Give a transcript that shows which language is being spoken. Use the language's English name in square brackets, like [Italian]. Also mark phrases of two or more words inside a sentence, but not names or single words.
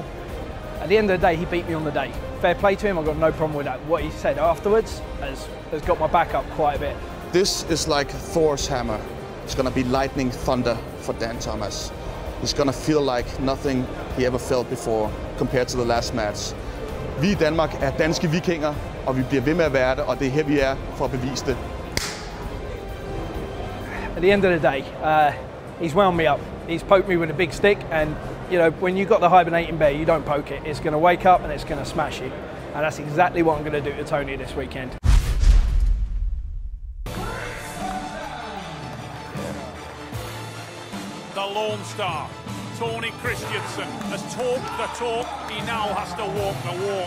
[English] At the end of the day, he beat me on the day. Fair play to him, I've got no problem with that. What he said afterwards has got my back up quite a bit. This is like Thor's hammer. It's going to be lightning thunder for Dan Thomas. He's going to feel like nothing he ever felt before compared to the last match. [Danish] Vi i Danmark er danske vikinger, og vi bliver ved med at være det, og det er her vi er for at bevise det. [English] At the end of the day, he's wound me up. He's poked me with a big stick, and you know, when you've got the hibernating bear, you don't poke it. It's going to wake up and it's going to smash you. And that's exactly what I'm going to do to Tony this weekend. The Lone Star, Tony Christensen, has talked the talk, he now has to walk the walk.